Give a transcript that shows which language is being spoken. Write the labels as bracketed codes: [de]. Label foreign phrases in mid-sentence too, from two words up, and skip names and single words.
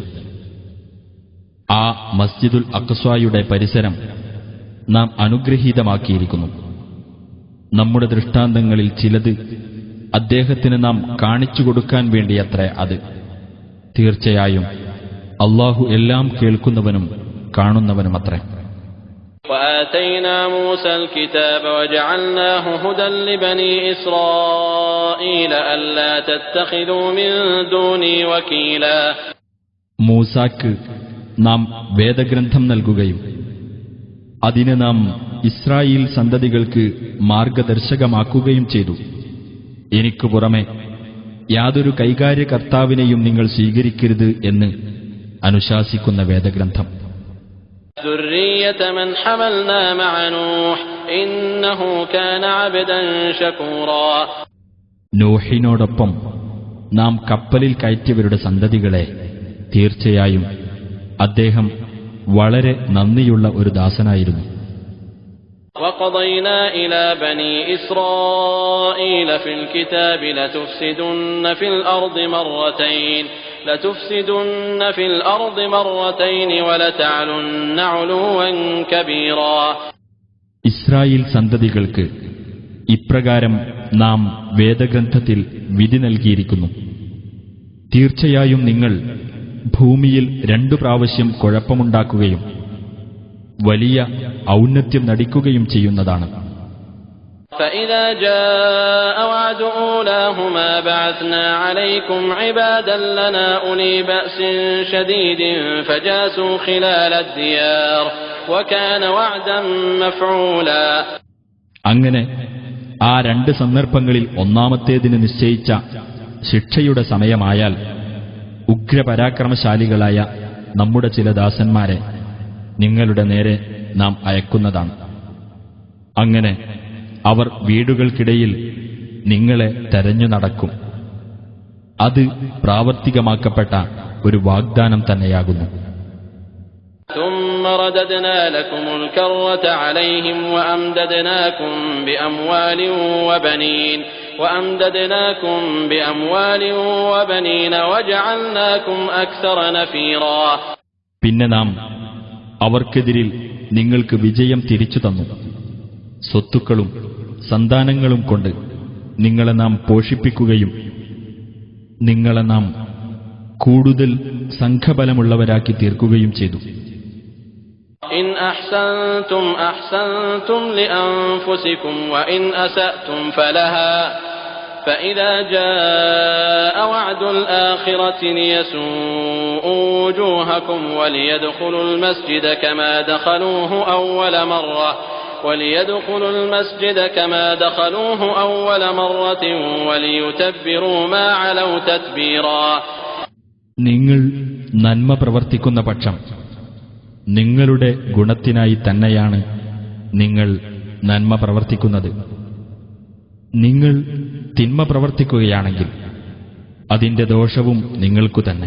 [ml] ആ മസ്ജിദുൽ അഖ്സ്വായുടെ പരിസരം നാം അനുഗ്രഹീതമാക്കിയിരിക്കുന്നു. നമ്മുടെ ദൃഷ്ടാന്തങ്ങളിൽ ചിലത് അദ്ദേഹത്തിന് നാം കാണിച്ചു കൊടുക്കാൻ വേണ്ടിയത്രേ അത്. തീർച്ചയായും അല്ലാഹു എല്ലാം കേൾക്കുന്നവനും കാണുന്നവനുമത്രേ. [ar] وآتينا موسى الكتاب وجعلناه هدى لبني إسرائيل ألا تتخذوا من دوني وكيلا. [ml] മൂസാക്ക് നാം വേദഗ്രന്ഥം നൽകുകയും അതിനെ നാം ഇസ്രായേൽ സന്തതികൾക്ക് മാർഗദർശകമാക്കുകയും ചെയ്തു. എനിക്കു പുറമെ യാതൊരു കൈകാര്യകർത്താവിനെയും നിങ്ങൾ സ്വീകരിക്കരുത് എന്ന് അനുശാസിക്കുന്ന വേദഗ്രന്ഥം. [ar] ذرية من حملنا مع نوح إنه كان عبدا شكورا. [ml] നൂഹിനോടൊപ്പം നാം കപ്പലിൽ കയറ്റിയവരുടെ സന്തതികളെ തീർച്ചയായും അദ്ദേഹം വളരെ നന്ദിയുള്ള ഒരു ദാസനായിരുന്നു. [ar] وقضينا إلى بني إسرائيل في الكتاب لتفسدن في الأرض مرتين ولتعلن علوا كبيرا. [ml] ഇസ്രായേൽ സന്തതികൾക്ക് ഇപ്രകാരം നാം വേദഗ്രന്ഥത്തിൽ വിധി നൽകിയിരിക്കുന്നു. തീർച്ചയായും നിങ്ങൾ ഭൂമിയിൽ 2 പ്രാവശ്യം കുഴപ്പമുണ്ടാക്കുകയും വലിയ ഔന്നത്യം നടിക്കുകയും ചെയ്യുന്നതാണ്. [ar] فإذا جاء وعد أولاهما بعثنا عليكم عبادا لنا أولي بأس شديد فجاسوا خلال الديار وكان وعدا مفعولا. [ml] അങ്ങനെ ആ 2 സന്ദർഭങ്ങളിൽ ഒന്നാമത്തേതിന് നിശ്ചയിച്ച ശിക്ഷയുടെ സമയമായാൽ ഉഗ്രപരാക്രമശാലികളായ നമ്മുടെ ചില ദാസന്മാരെ നിങ്ങളുടെ നേരെ നാം അയക്കുന്നതാണ്. അങ്ങനെ അവർ വീടുകൾക്കിടയിൽ നിങ്ങളെ തെരഞ്ഞു നടക്കും. അത് പ്രാവർത്തികമാക്കപ്പെട്ട ഒരു വാഗ്ദാനം തന്നെയാകുന്നു. [ar] ثم رددنا لكم الكرة عليهم وأمددناكم بأموال وبنين وجعلناكم أكثر نفيرا. [ml] പിന്നെ നാം അവർക്കെതിരിൽ നിങ്ങൾക്ക് വിജയം തിരിച്ചു തന്നു. സ്വത്തുക്കളും സന്താനങ്ങളും കൊണ്ട് നിങ്ങളെ നാം പോഷിപ്പിക്കുകയും നിങ്ങളെ നാം കൂടുതൽ സംഘബലമുള്ളവരാക്കി തീർക്കുകയും ചെയ്തു. [ar] إن أحسنتم أحسنتم لأنفسكم وإن أسأتم فلها فإذا جاء وعد الآخرة ليسوءوا وجوهكم وليدخلوا المسجد كما دخلوه أول مرة وليتبروا ما علوا تتبيرا. [ml] നിങ്ങൾ നന്മ പ്രവർത്തിക്കുന്ന പക്ഷം നിങ്ങളുടെ ഗുണത്തിനായി തന്നെയാണ് നിങ്ങൾ നന്മ പ്രവർത്തിക്കുന്നത്. നിങ്ങൾ തിന്മ പ്രവർത്തിക്കുകയാണെങ്കിൽ അതിന്റെ ദോഷവും നിങ്ങൾക്കു തന്നെ.